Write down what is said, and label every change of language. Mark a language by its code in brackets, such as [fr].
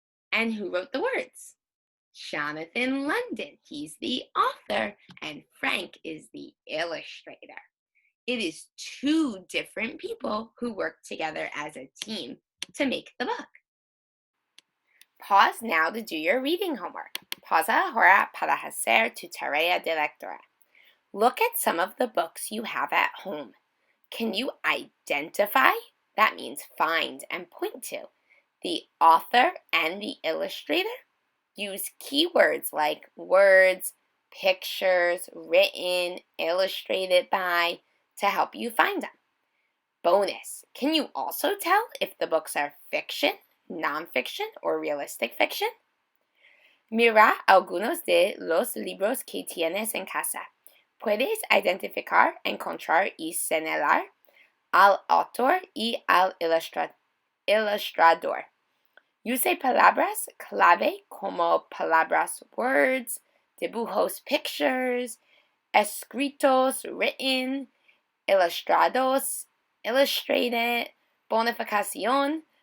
[en] And who wrote the words? Jonathan London. He's the author, and Frank is the illustrator. It is two different people who work together as a team to make the book. Pause now to do your reading homework. [es] Pausa ahora para hacer tu tarea de lectura. [en] Look at some of the books you have at home. Can you identify? That means find and point to the author and the illustrator. Use keywords like words, pictures, written, illustrated by to help you find them. Bonus, can you also tell if the books are fiction, nonfiction, or realistic fiction? [es] Mira algunos de los libros que tienes en casa. Puedes identificar, encontrar y señalar al autor y al ilustrador. Use palabras clave como palabras words, dibujos pictures, escritos written, ilustrados illustrated, bonificación,